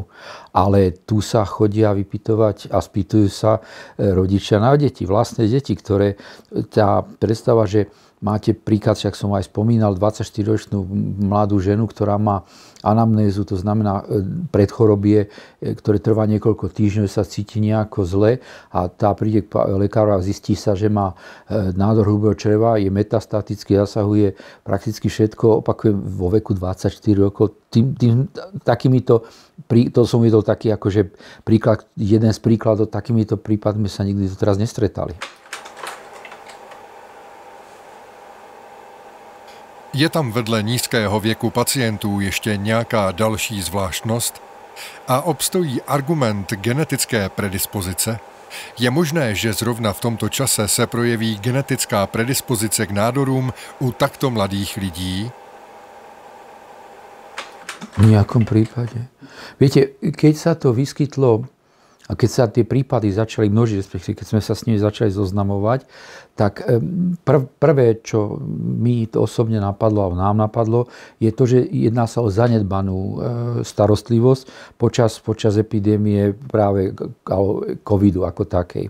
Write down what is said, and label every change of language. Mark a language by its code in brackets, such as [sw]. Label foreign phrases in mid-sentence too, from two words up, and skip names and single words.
[sk] Ale tu sa chodia vypytovať a spýtujú sa rodičia na deti, vlastné deti, ktoré tá predstava, že máte príklad, však som aj spomínal, 24-ročnú mladú ženu, ktorá má anamnézu, to znamená predchorobie, ktoré trvá niekoľko týždňov, sa cíti nejako zle a tá príde k lekáru a zistí sa, že má nádor hrubého čreva, je metastatický, zasahuje prakticky všetko, opakujem, vo veku 24 rokov. To som videl taký akože príklad, jeden z príkladov, takýmito prípadmi sa nikdy doteraz nestretali. [cs] Je tam vedle nízkého věku pacientů ještě nějaká další zvláštnost? A obstojí argument genetické predispozice? Je možné, že zrovna v tomto čase se projeví genetická predispozice k nádorům u takto mladých lidí? [sk] V nejakom prípade. Viete, keď sa to vyskytlo a keď sa tie prípady začali množiť, respektíve keď sme sa s nimi začali zoznamovať, tak prvé, čo mi to osobne napadlo a nám napadlo, je to, že jedná sa o zanedbanú starostlivosť počas epidémie práve covidu ako takej.